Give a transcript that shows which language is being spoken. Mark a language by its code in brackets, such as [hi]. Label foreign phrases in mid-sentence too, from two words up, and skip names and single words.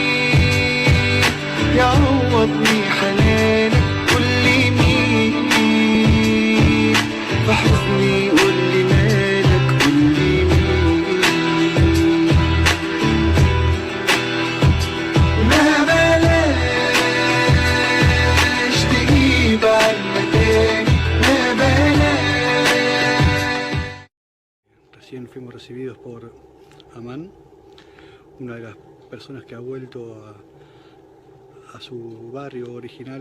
[ar] يعوضني حنانك قولي مين في حزني قولي مالك قولي مين ما بلاش تجيب عنا تاني ما بلاش. [es] Recién fuimos recibidos por Amán, una de las personas que ha vuelto a su barrio original.